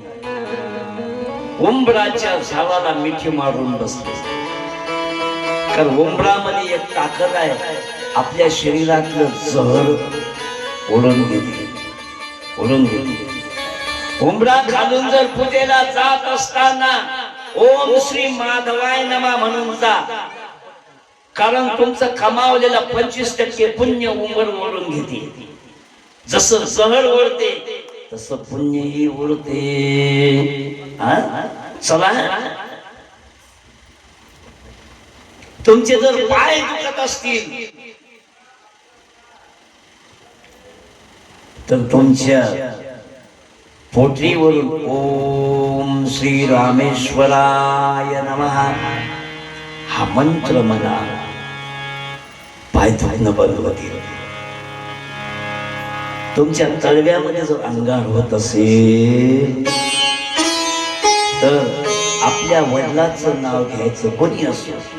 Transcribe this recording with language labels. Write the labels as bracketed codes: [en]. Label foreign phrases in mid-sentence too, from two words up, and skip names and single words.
[mr] उंबराच्या झाडाला मिठी मारून बसले. कारण उंबरामध्ये एक ताकद आहे, आपल्या शरीरातलं जहर ओढून घेते, ओढून घेते. उंबरा खालून जर पूजेला जात असताना [sa] ओम श्री माधवाय नमः [mr] म्हणून जा, कारण तुमचं कमावलेला 25% पुण्य उंबर ओढून घेते. जसं जहर ओढते तसं पुण्यही ओढते. चला, तुमचे जर पाय दुखत असतील तर तुमच्या पोटरीवरून [sa] ओम श्री रामेश्वराय नमः [mr] हा मंत्र मला पाय दुखणं बंद होतील. तुमच्या तळव्यामध्ये जर अंगार होत असेल तर आपल्या वडिलांचं नाव घ्यायचं, कोणी असो.